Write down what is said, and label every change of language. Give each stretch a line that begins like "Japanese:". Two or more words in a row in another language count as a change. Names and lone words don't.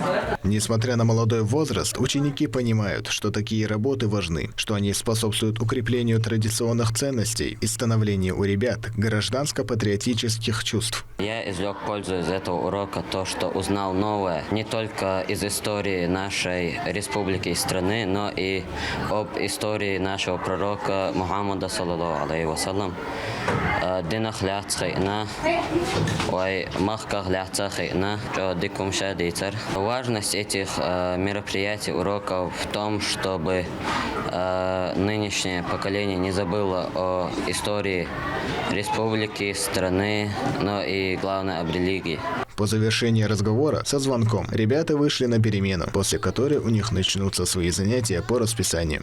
Russian: Несмотря на молодой возраст, ученики понимают, что такие работы важны, что они способствуют укреплению традиционных ценностей и становлению у ребят гражданско-патриотических чувств. Я извлек пользу из этого урока то, что узнал новое не только из истории нашей республики и страны, но и об истории нашего пророка Мухаммада,
Arabic: صلى الله عليه وسلم.
Chechen: Динах ляцхайна, ой махках ляцхайна, что дикум шадицар.
Russian: Важность этих мероприятий, уроков в том, чтобы нынешнее поколение не забыло о истории республики, страны, но и, главное, об религии. По завершении разговора со звонком ребята вышли на перемену, после которой у них начнутся свои занятия по расписанию.